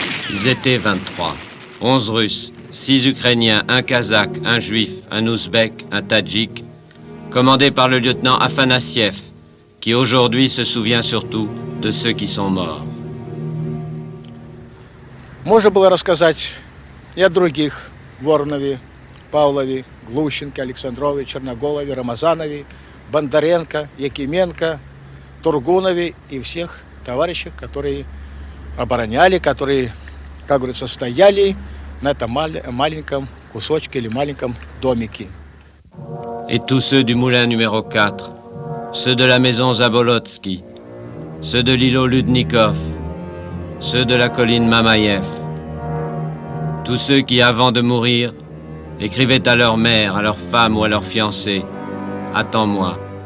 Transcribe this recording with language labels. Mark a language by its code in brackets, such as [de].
[fr] Ils étaient 23. 11 Russes, 6 Ukrainiens, un Kazakh, un Juif, un Ouzbek, un Tadjik, commandés par le lieutenant Afanassiev, qui aujourd'hui se souvient surtout de ceux qui sont morts. [ru] Можно было рассказать и о других: Воронове, Павлове, Глущенко, Александрове, Черноголове, Рамазанове, Бондаренко, Якименко, Тургунове и всех товарищах, которые обороняли, которые, как говорится, стояли на этом маленьком кусочке или маленьком домике. [fr] Et tous ceux du moulin numéro 4, ceux de la maison Zabolotsky, ceux de l'îlot Ludnikov, ceux de la colline Mamaïev, tous ceux qui, avant de mourir, écrivaient à leur mère, à leur femme ou à leur fiancé « Attends-moi,